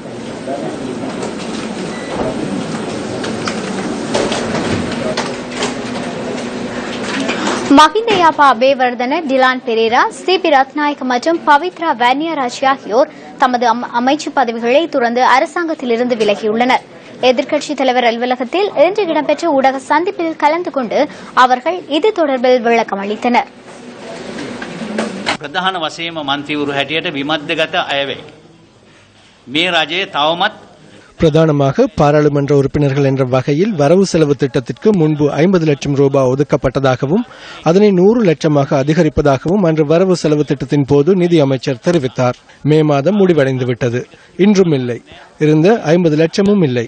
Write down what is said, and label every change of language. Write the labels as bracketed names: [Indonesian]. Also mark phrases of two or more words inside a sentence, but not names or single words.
[Tamil] மஹிந்த யாப்பா அபேவர்தன, டிலான் பெரேரா, சிபி ரத்நாயக்க மற்றும் பவித்ரா வன்னியராஜ் ஆகியோர் தமது அமைச்சு பதவிகளை துறந்து அரசாங்கத்திலிருந்து விலகியுள்ளனர். எதிர்க்கட்சித் தலைவர் அலுவலகத்தில் இன்று இடம்பெற்ற ஊடக சந்திப்பில் கலந்து கொண்டு அவர்கள் இது தொடர்பில் விளக்கம் அளித்தனர். [Sinhala] ප්‍රධාන වශයෙන්ම මන්ත්‍රීවරු හැටියට විමද්දගත අය වේ. මේ රජයේ තවමත් [Tamil] பிரதானமாக பாராளுமன்ற உறுப்பினர்கள் என்ற வகையில் வரவு செலவு திட்டத்திற்கு முன்பு 50 லட்சம் ரூபாய் ஒதுக்கப்பட்டதாகவும் அதனை 100 லட்சமாக அதிகரிப்பதாகவும் அன்று வரவு செலவு திட்டத்தின் போது நிதி அமைச்சர் தெரிவித்தார். மே மாதம் முடிவடைந்துவிட்டது. இன்றும் இல்லை, இருந்த 50 லட்சமும் இல்லை.